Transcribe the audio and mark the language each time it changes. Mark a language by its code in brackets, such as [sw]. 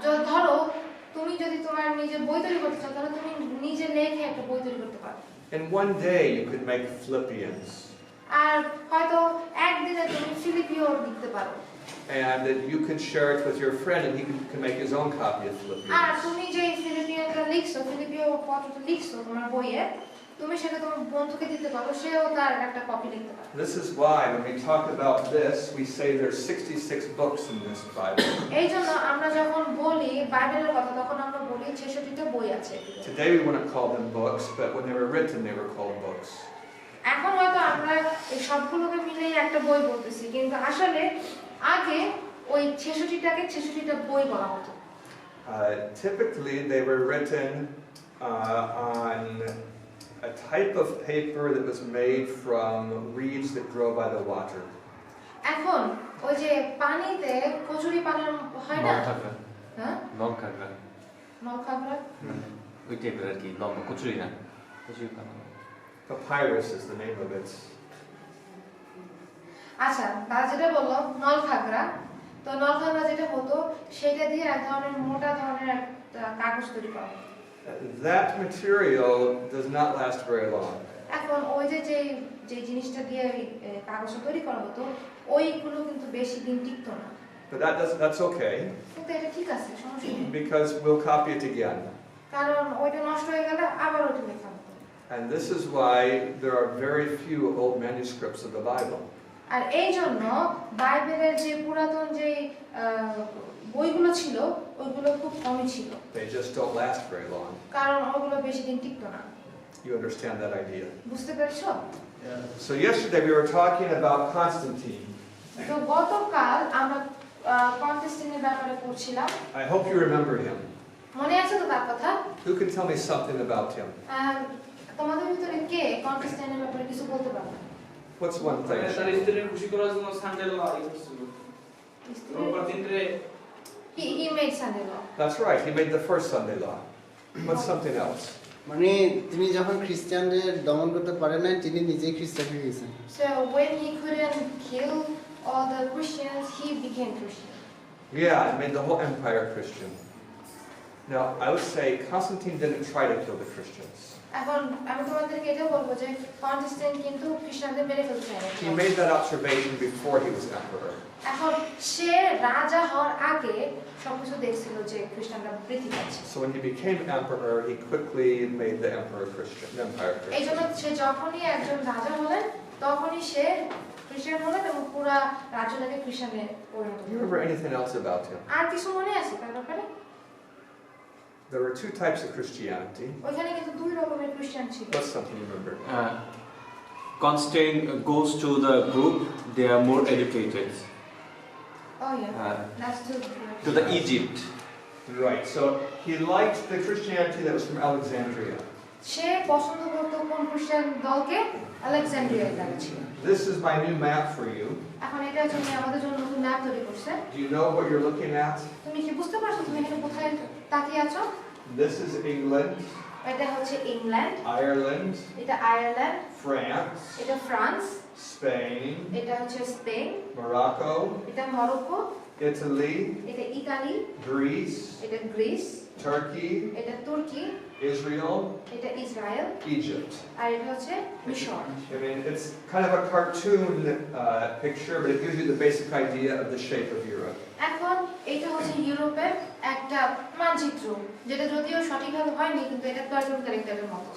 [bn] ধরো তুমি যদি তোমার নিজে বই তৈরি করতে চাও তাহলে তুমি নিজে লেখে একটা বই তৈরি করতে পারো। [en] In one day you could make Philippians. [bn] আর হয়তো একদিনে তুমি ফিলিপিও লিখতে পারো। [en] And that you can share it with your friend and he can make his own copy of [bn] আর [en] Philippians. [bn] তুমি যে ফিলিপিওটা লিখছো, ফিলিপিও পত্রটা লিখছো তোমার বইয়ে, তুমি সেটা তোমার বন্ধুকে দিতে পারো, সেও তার একটা কপি লিখতে পারে। [en] This is why when we talk about this, we say there's 66 books in this Bible. [bn] এইজন্য আমরা যখন বলি বাইবেলের কথা তখন আমরা বলি 66টা বই আছে। [en] Today we want to call them books, but when they were written they were called books. [bn] এখন হয়তো আমরা এই সবগুলোকে মিলেই একটা বই বলতেছি, কিন্তু আসলে আগে ওই 66টাকে 66টা বই বলা হতো। [en] Typically they were written on a type of paper that was made from reeds that grow by the water. [bn] এখন ওই যে পানিতে কচুরি পানার হয় না, হ্যাঁ নলখাগড়া নলখাগড়া ওই টাইপের আর কি, লম্বা কচুরি না, কচুরি পানা। [en] Papyrus is the name of it. [bn] আচ্ছা, তারা যেটা বললো নলখাগড়া, তো নলখাগড়া যেটা হতো সেটা দিয়ে এক ধরনের মোটা ধরনের একটা কাগজ তৈরি করা হতো। [en] That material does not last very long. [bn] এখন ওই যে যে জিনিসটা দিয়ে কাগজটা তৈরি করা হতো ওইগুলো কিন্তু বেশি দিন টিকতো না। [en] But that's okay [bn] কিন্তু এটা ঠিক আছে, সমস্যা নেই, [en] because we'll copy it again. [bn] কারণ ওইটা নষ্ট হয়ে গেলে আবার ওইটা লেখা হতো। [en] And this is why there are very few old manuscripts of the Bible. [bn] আর এই জন্য বাইবেলের যে পুরাতন যে বইগুলো ছিল ওইগুলো খুব কমই ছিল, [en] They just don't last very long. [bn] কারণ ওগুলো বেশি দিন টিকতো না। [en] You understand that idea? [bn] বুঝতে পেরেছো? [en] So yesterday we were talking about Constantine. [bn] তো গতকাল আমরা কনস্ট্যান্টিনের ব্যাপারে পড়ছিলাম। [en] I hope you remember him. [bn] মনে আছে তো তার কথা? [en] Who can tell me something about him? [bn] তোমাদের ভিতরে কে কনস্ট্যান্টিনের ব্যাপারে কিছু বলতে পারবে? [en] What's one thing? [bn] তার স্ত্রীর খুশি করার জন্য সানডে ল করছিল। রোববার দিনে [en] he made Sunday law. That's right. He made the first Sunday law. What's something else? [bn] মানে তিনি যখন খ্রিস্টানদের দমন করতে পারেন না, তিনি নিজেই খ্রিস্টান হয়ে গেছেন। [en] So when he couldn't kill all the Christians, he became Christian. Yeah, it made the whole empire Christian. Now, I would say Constantine didn't try to kill the Christians. [bn] এখন আমি তোমাদেরকে এটা বলবো যে কনস্ট্যান্টিন কিন্তু খ্রিস্টানদের মেরে ফেলতে চায়। [en] He made that observation before he was emperor. [bn] এখন সে রাজা হওয়ার আগে সবকিছু দেখছিল যে খ্রিস্টানরা বৃদ্ধি পাচ্ছে। [en] So when he became emperor, he quickly made the empire Christian, the empire [bn] এই জন্য [en] Christian. [bn] সে যখনই একজন রাজা হলেন তখনই সে খ্রিস্টান হলেন এবং পুরা রাজ্যটাকে খ্রিস্টানে পরিণত [en] Do you remember anything else about him? [bn] আর কিছু মনে আছে তার ব্যাপারে? [en] There were two types of Christianity. [bn] ওইখানে কিন্তু দুই রকমের খ্রিস্টান ছিল। [en] What's something you remember? Constantine goes to the group, they are more educated. Oh yeah, that's too. To the Egypt. Right. So he liked the Christianity that was from Alexandria. [bn] সে পছন্দ করতো কোন খ্রিস্টান দলকে? আলেকজান্দ্রিয়ার দল ছিল। [en] This is my new map for you. [bn] এখন এটা জন্য আমাদের জন্য নতুন ম্যাপ তৈরি করছে। [en] Do you know what you're looking at? [bn] তুমি কি বুঝতে পারছো তুমি এখানে কোথায় তাকিয়ে আছো? [en] This is England, [bn] এটা হচ্ছে ইংল্যান্ড, [en] Ireland, [bn] এটা আয়ারল্যান্ড, [en] France, [bn] এটা ফ্রান্স, [en] Spain, [bn] এটা হচ্ছে স্পেন, [en] Morocco, [bn] এটা মরক্কো, [en] Italy, [bn] এটা ইতালি, [en] Greece, [bn] এটা গ্রিস, [en] Turkey, [bn] এটা তুর্কি, [en] Israel, [bn] এটা ইসরায়েল, [en] Egypt. [bn] আর এটা হচ্ছে মিশর। [en] I mean, it's kind of a cartoon picture, but it gives you the basic idea of the shape of Europe. [bn] এখন এটা হচ্ছে ইউরোপের একটা মানচিত্র, যেটা যদিও সঠিকভাবে হয়নি কিন্তু এটা কার্টুন ক্যারেক্টারের মতো।